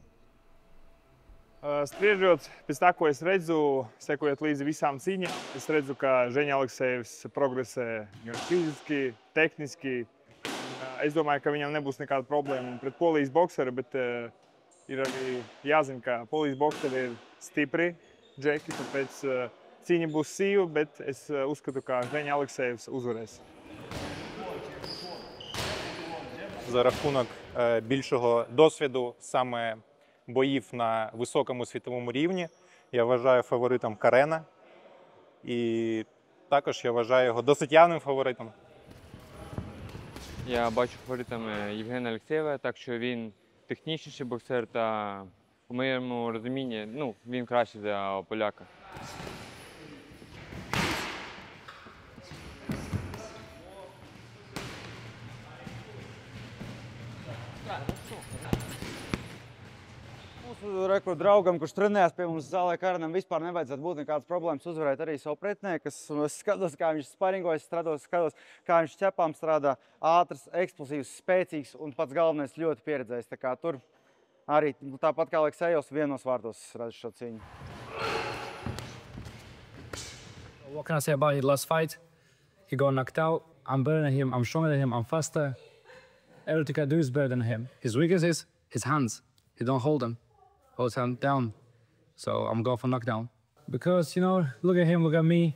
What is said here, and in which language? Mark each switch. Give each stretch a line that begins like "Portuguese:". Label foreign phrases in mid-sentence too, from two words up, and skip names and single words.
Latvian: Spriežot pēc tā, ko es redzu, sekojot līdzi visām cīņām, es redzu, ka Ženja Aleksejevs progresē gan fiziski, tehniski. es domāju, ka viņam nebūs nekāda problēma pret polijas bokseru, bet ir arī jāzina, ka polijas bokseri ir stipri džeki, tāpēc cīņa būs sīva, bet es uzskatu, ka Женя Алексеєвs uzvarēs.
Ukrainian: За рахунок більшого досвіду саме боїв на високому світовому рівні, я вважаю фаворитом Карена. І також я вважаю його досить явним фаворитом. Я бачу фаворитом Євгена Алексєєва, так що він технічніший боксер та, у моєму розумінні, він кращий за поляка.
Latvian: Reku draugam, kurš trenējas pie mums zālē, Karenam vispār nevajadzētu būt nekādas problēmas uzvarēt arī savu pretinieku. Es skatos, kā viņš sparingojas, skatos, kā viņš ķepām strādā, ātrs, eksplosīvs, spēcīgs un pats galvenais ļoti pieredzējis. Tā kā tur arī tāpat kā Aleksejevs vienos vārtos redz šo cīņu.
English: What can I say about his last fight? He got knocked out. I'm better than him, I'm stronger than him, I'm faster. Everything I do is better than him. His weakness is his hands. He don't hold them. Holds hand down. So I'm going for knockdown. Because, look at him, look at me.